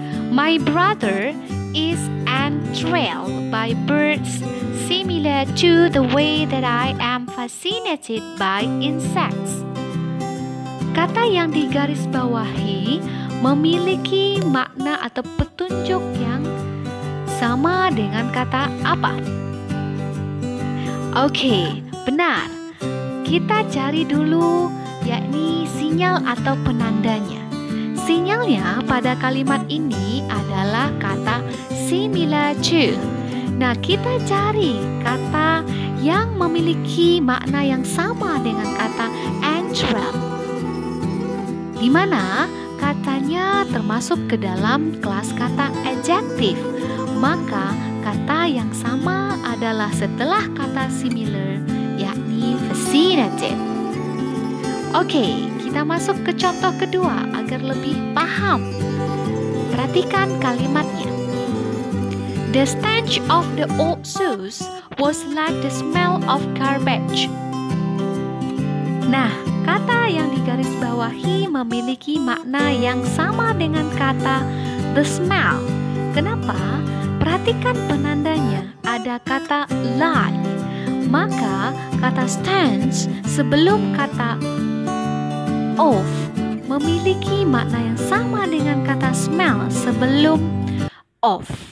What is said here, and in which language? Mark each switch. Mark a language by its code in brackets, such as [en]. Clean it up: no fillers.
[en] My brother is enthralled by birds similar to the way that I am fascinated by insects. [id] Kata yang digarisbawahi memiliki makna atau petunjuk yang sama dengan kata apa? Oke, benar. Kita cari dulu yakni sinyal atau penandanya. Sinyalnya pada kalimat ini adalah kata similar to. Nah, kita cari kata yang memiliki makna yang sama dengan kata enthralled, di mana katanya termasuk ke dalam kelas kata adjective. Maka kata yang sama adalah adalah setelah kata similar, yakni vicinity. Oke, kita masuk ke contoh kedua agar lebih paham. Perhatikan kalimatnya. [en] The stench of the old shoes was like the smell of garbage. [id] Nah, kata yang digarisbawahi memiliki makna yang sama dengan kata the smell. Kenapa? Perhatikan penandanya, ada kata like. Maka kata stench sebelum kata of memiliki makna yang sama dengan kata smell sebelum of.